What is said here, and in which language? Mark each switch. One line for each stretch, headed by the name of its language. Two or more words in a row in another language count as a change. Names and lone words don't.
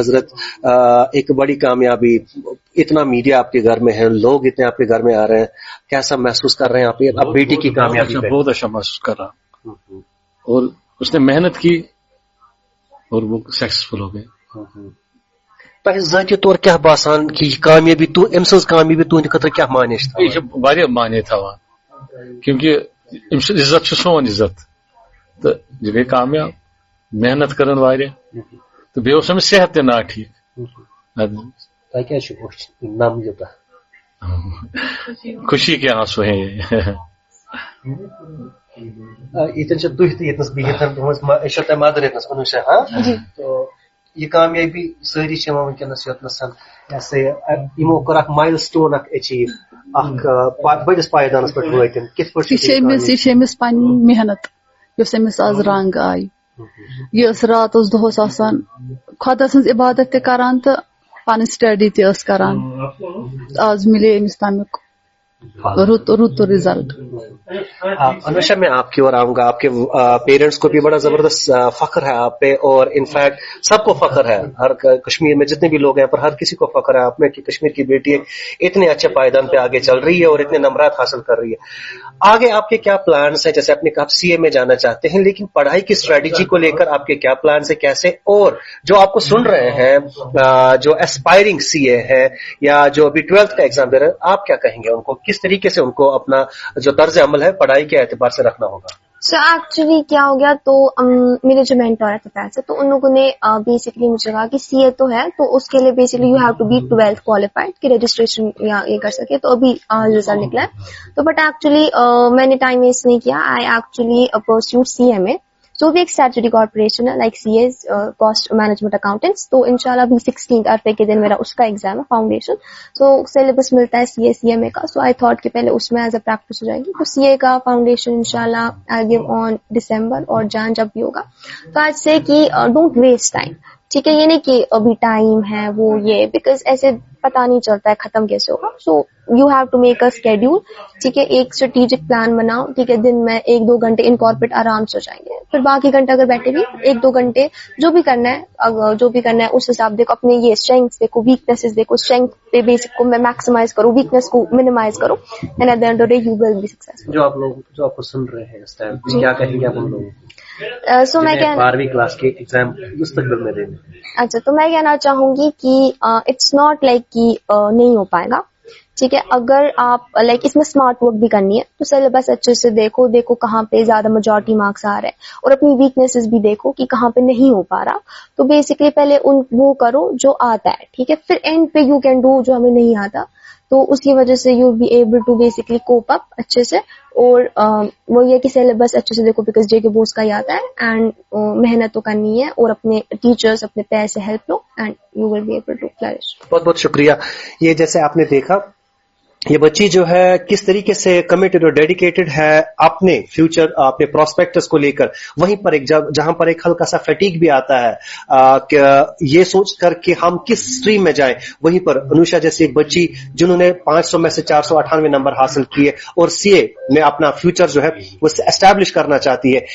Urdu: حضرت, ایک بڑی کامیابی, اتنا میڈیا آپ کے گھر میں ہے, لوگ اتنے آپ کے گھر میں آ رہے ہیں, کیسا محسوس کر رہے ہیں آپ اب بیٹی کی کامیابی؟ بہت اچھا محسوس کر رہا, اور اس نے محنت کی اور وہ سکسیسفل ہو گئے.
Kashmiri: ذاتی طور کیا باسان کی کامیابی تو ام سز کامیابی تہند خاطر کیا معنی واریاہ معنی تھاوان, کیونکہ ام سز عزت چھ سون عزت, تو یہ گئی کامیاب, محنت کرن واریاہ, تو بیٚیہِ اوس أمِس صحت تہِ نا ٹھیک.
Urdu: خوشی کے آنسو ہیں یہ تھی بہت مدر
Kashmiri: یتنس انوشا, تو یہ کامیابی ساری چھ ونکس یوتنس یہ یمو کور اخ
English: milestone
Kashmiri: اخ اچیو اخ بڑس پائیدانس پہ واتن کت پہ یہ امس پن محنت یس امس آز رنگ آئی یہ رات دہس آسان خدا سن عبادت تہ کران تو پن سٹڈی تہ کران آز ملے امس تمیک رت رزلٹ.
Urdu: انوشا میں آپ کی اور آؤں گا. آپ کے پیرنٹس کو بھی بڑا زبردست فخر ہے آپ پہ اور انفیکٹ سب کو فخر ہے, ہر کشمیر میں جتنے بھی لوگ ہیں پر ہر کسی کو فخر ہے آپ میں کہ کشمیر کی بیٹی اتنے اچھے پائیدان پہ آگے چل رہی ہے اور اتنے نمرات حاصل کر رہی ہے. آگے آپ کے کیا پلانس ہیں؟ جیسے آپ نے کہا آپ سی اے میں جانا چاہتے ہیں لیکن پڑھائی کی اسٹریٹجی کو لے کر آپ کے کیا پلانس ہیں کیسے؟ اور جو آپ کو سن رہے ہیں جو
English: aspiring CA
Urdu: ہے یا جو ابھی 12th کا ایگزام دے رہے ہیں آپ کیا کہیں گے ان کو, کس طریقے سے ان کو اپنا جو طرز عمل ہے پڑھائی کے اعتبار سے رکھنا ہوگا؟
English: so actually
Urdu: کیا ہو گیا تو میرے جو مینٹور ہے پیسے تو ان لوگوں نے بیسکلی مجھے کہا کہ سی اے تو ہے تو اس کے لیے بیسکلی
English: you have to be 12th qualified
Urdu: کہ رجسٹریشن یا یہ کر سکے. تو ابھی رزلٹ نکلا ہے تو
English: but actually
Urdu: میں نے ٹائم ویسٹ نہیں کیا.
English: I actually pursued CMA. سو
Urdu: بھی ایک
English: statutory corporation ہے like CAs cost management accountants.
Urdu: تو انشاءاللہ ابھی 16 عرفے کے دن میرا اس کا ایگزام ہے فاؤنڈیشن. سو سلیبس ملتا ہے سی ایم اے کا.
English: so I thought
Urdu: کہ پہلے اس میں
English: as a practice
Urdu: ہو جائے گی. تو سی اے کا فاؤنڈیشن انشاءاللہ
English: I give on December
Urdu: اور جان جب بھی ہوگا. تو آج سے کہ
English: don't waste time.
Urdu: ٹھیک ہے, یہ نہیں کہ ابھی ٹائم ہے وہ یہ بیکاز ایسے پتا نہیں چلتا ہے ختم کیسے ہوگا.
English: so you have to make a schedule.
Urdu: ٹھیک ہے, ایک
English: strategic plan
Urdu: بناؤ. ٹھیک ہے, دن میں 1-2 گھنٹے انکارپوریٹ آرام سے ہو جائیں گے. پھر باقی گھنٹے اگر بیٹھے بھی 1-2 گھنٹے جو بھی کرنا ہے اس حساب دیکھو. اپنے یہ اسٹرینگس دیکھو, ویکنیسز دیکھو. اسٹرینگ پہ بیسک کو میں میکسیمائز کروں, ویکنیس کو منیمائز کروں,
English: and at the end of the day you will be successful.
Urdu: جو آپ کو سن رہے ہیں اس ٹائم کیا کہیں گے آپ ان لوگوں کو سو میں 12ویں کلاس کے ایگزام مستقبل میں دینے؟ اچھا, تو میں کہنا چاہوں گی کہ
English: it's not like
Urdu: کہ نہیں ہو پائے گا. ٹھیک ہے, اگر آپ لائک اس میں
English: smart work
Urdu: بھی کرنی ہے تو سلیبس اچھے سے دیکھو کہاں پہ زیادہ
English: majority marks
Urdu: آ رہے ہیں اور اپنی ویکنیسز بھی دیکھو کہ کہاں پہ نہیں ہو پا رہا. تو بیسکلی پہلے وہ کرو جو آتا ہے. ٹھیک ہے, پھر اینڈ پہ
English: you can do
Urdu: جو ہمیں نہیں آتا. تو اس کی وجہ سے
English: you be able to basically cope up
Urdu: اچھے سے. اور وہ یہ کہ سلیبس اچھے سے دیکھو بیکاز جے کے بورڈز کا ہی آتا ہے. اینڈ محنت تو کرنی ہے اور اپنے ٹیچرز اپنے پیر سے ہیلپ لو
English: and you will be able to flourish.
Urdu: بہت بہت شکریہ. یہ جیسے آپ نے دیکھا یہ بچی جو ہے کس طریقے سے کمیٹڈ اور ڈیڈیکیٹڈ ہے اپنے فیوچر اپنے پراسپیکٹس کو لے کر. وہیں پر ایک جہاں پر ایک ہلکا سا فیٹیگ بھی آتا ہے کہ یہ سوچ کر کہ ہم کس اسٹریم میں جائیں, وہیں پر انوشا جیسی ایک بچی جنہوں نے 500 میں سے 498 نمبر حاصل کیے اور سی اے میں اپنا فیوچر جو ہے وہ اسٹیبلش کرنا چاہتی ہے.